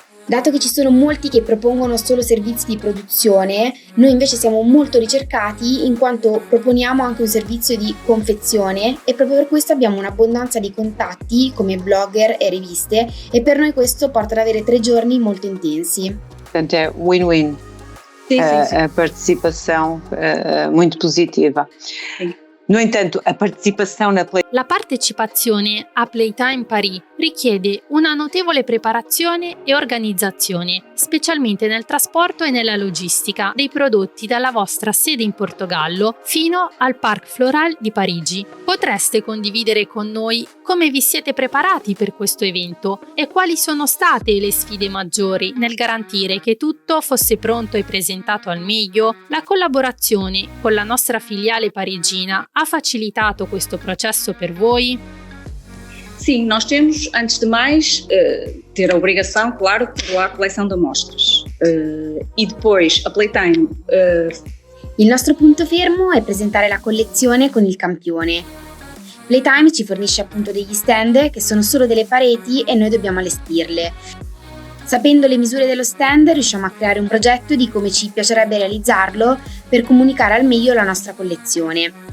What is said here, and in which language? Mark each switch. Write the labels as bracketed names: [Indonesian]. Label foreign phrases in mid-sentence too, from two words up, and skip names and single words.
[Italian] Dato che ci sono molti che propongono solo servizi di produzione, noi invece siamo molto ricercati in quanto proponiamo anche un servizio di confezione e proprio per questo abbiamo un'abbondanza di contatti come blogger e riviste e per noi questo porta ad avere 3 giorni molto intensi. [Portuguese] Portanto é win-win, Sim. A participação muito positiva. Sim. No entanto, a participação na [Italian] La partecipazione a Playtime Paris richiede una notevole preparazione e organizzazione, specialmente nel trasporto e nella logistica dei prodotti dalla vostra sede in Portogallo fino al Parc Floral di Parigi. Potreste condividere con noi come vi siete preparati per questo evento e quali sono state le sfide maggiori nel garantire che tutto fosse pronto e presentato al meglio? La collaborazione con la nostra filiale parigina ha facilitato questo processo per voi? [Portuguese] Sim, nós temos, antes de mais, ter a obrigação, claro, de controlar a coleção de amostras. E depois, a Playtime... [Italian] Il nostro punto fermo è presentare la collezione con il campione. Playtime ci fornisce appunto degli stand che sono solo delle pareti e noi dobbiamo allestirle. Sapendo le misure dello stand riusciamo a creare un progetto di come ci piacerebbe realizzarlo per comunicare al meglio la nostra collezione.